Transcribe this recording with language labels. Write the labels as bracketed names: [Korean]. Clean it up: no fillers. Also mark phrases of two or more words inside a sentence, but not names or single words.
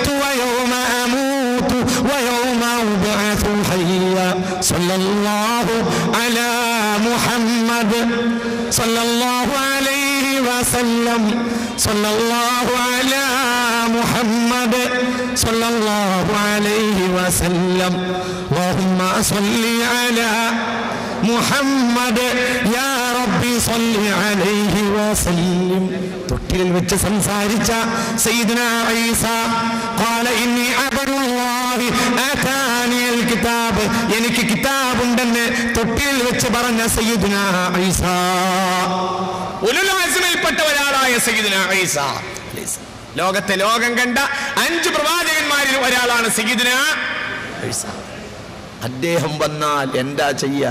[Arabic] ويوم أموت ويوم أبعث حيا صلى الله على محمد صلى الله عليه وسلم صلى الله على محمد صلى الله عليه وسلم اللهم صل على محمد يا ربي صل عليه وسلم. [Malayalam] തൊട്ടിലിൽ വെച്ച് സംസാരിച്ച സയ്യിദുന ഈസ [Arabic] قال إني عبد الله آتاني الكتاب, [Malayalam] എനിക്ക് കിതാബുണ്ടെന്ന് തൊട്ടിലിൽ വെച്ച് പറഞ്ഞ സയ്യിദുന ഈസ, ഉലുൽ അസ്മിൽപ്പെട്ട ഒരാളായ സയ്യിദുന ഈസ. ലോകത്തെ ലോകം കണ്ട 5 പ്രവാചകന്മാരിൽ ഒരാളാണ് സയ്യിദുന ഈസ. അദ്ദേഹം വന്നാൽ എന്താ ചെയ്യാ?